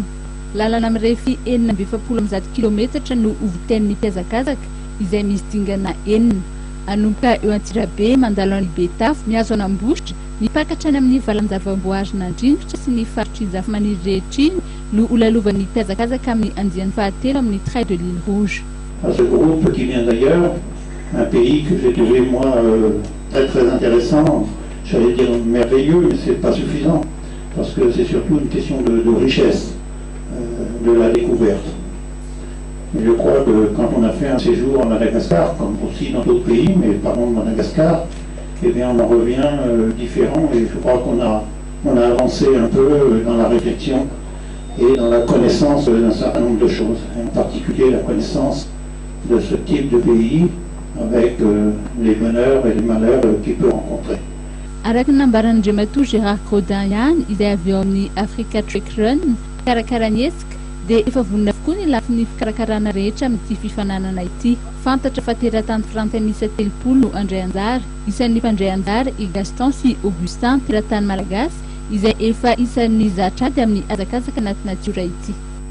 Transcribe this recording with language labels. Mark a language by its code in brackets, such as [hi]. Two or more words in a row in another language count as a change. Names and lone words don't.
[mg] Lalana mirefy 770 kilometatra no oviten'ny mpiazakazaka izay misy dingana 4. Anomboka eo Antsirabe mandalo any Betafo miazo an'Ambositra mipakatra any amin'ny valanjavamboary Nandringitra sy ny faritra Zafimaniry rehetra iny no holalovan'ny mpiazakazaka amin'ny andiany fahatelo amin'ny Trail de l'Île Rouge. [fr] À ce groupe qui vient d'ailleurs, un pays que j'ai trouvé moi très intéressant, j'allais dire merveilleux, mais c'est pas suffisant, parce que c'est surtout une question de richesse, de la découverte. Et je crois que quand on a fait un séjour à Madagascar, comme aussi dans d'autres pays, mais parlons de Madagascar, eh bien on en revient différent, et je crois qu'on a avancé un peu dans la réflexion et dans la connaissance d'un certain nombre de choses, en particulier la connaissance de ce type de pays avec les bonheurs et les malheurs qu'il peut rencontrer. [mg] Araka nambaran'Andriamatoa Gérard Godin ihany izay avy eo amin'ny Africa Trek Run karakaranetsika dia efa vonona avokoa ny lafin'ny fikarakarana rehetra amin'ity fifananana ity. Fantatra fa teratany Frantsay miisa 30 no andray anjara. Isan'ny mpandray anjara i Gaston sy Augustin teratany malagasy izay efa isan'ny zatrady amin'ny hazakazaka anaty natiora ity.